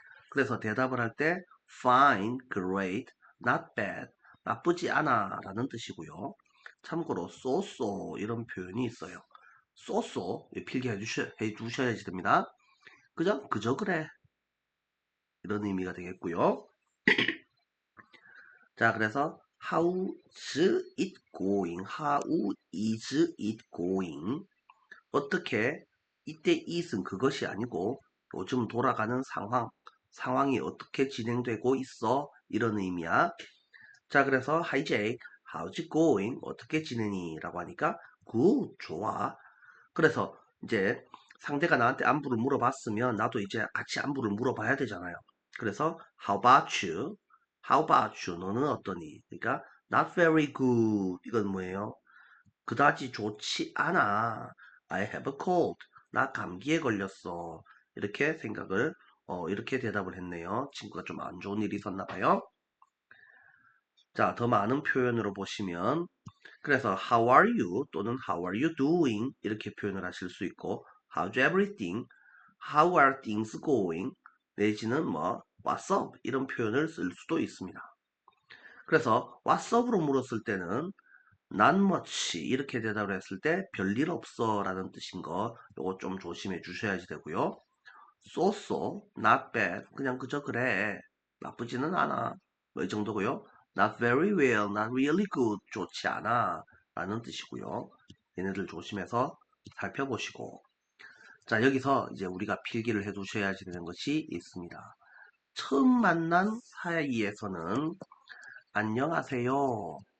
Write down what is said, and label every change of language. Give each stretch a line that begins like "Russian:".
Korean: 그래서 대답을 할 때
English: fine, great, not bad,
Korean: 나쁘지 않아 라는 뜻이고요. 참고로 so 이런 표현이 있어요. so 필기해 주셔야지 됩니다. 그저 그래 이런 의미가 되겠고요. 자, 그래서
English: how's it going? How is it going?
Korean: 어떻게 이때 it은 그것이 아니고 요즘 돌아가는 상황이 어떻게 진행되고 있어? 이런 의미야. 자, 그래서
English: Hi Jake, how's it going?
Korean: 어떻게 지내니? 라고 하니까 good, 좋아. 그래서 이제 상대가 나한테 안부를 물어봤으면 나도 이제 같이 안부를 물어봐야 되잖아요. 그래서
English: how about you? How about you?
Korean: 너는 어떠니? 그러니까
English: not very good.
Korean: 이건 뭐예요? 그다지 좋지 않아.
English: I have a cold.
Korean: 나 감기에 걸렸어. 이렇게 이렇게 대답을 했네요. 친구가 좀 안 좋은 일이 있었나 봐요. 자, 더 많은 표현으로 보시면, 그래서
English: how are you
Korean: 또는
English: how are you doing
Korean: 이렇게 표현을 하실 수 있고,
English: how's everything, how are things going,
Korean: 내지는 뭐
English: what's up
Korean: 이런 표현을 쓸 수도 있습니다. 그래서
English: what's up
Korean: 으로 물었을 때는
English: not much
Korean: 이렇게 대답을 했을 때 별일 없어 라는 뜻인 거 요거 좀 조심해 주셔야지 되고요.
English: so, not bad
Korean: 그냥 그저 그래 나쁘지는 않아 뭐 이 정도고요.
English: not very well, not really good
Korean: 좋지 않아 라는 뜻이고요. 얘네들 조심해서 살펴보시고 자 여기서 이제 우리가 필기를 해 두셔야지 되는 것이 있습니다. 처음 만난 사이에서는 안녕하세요.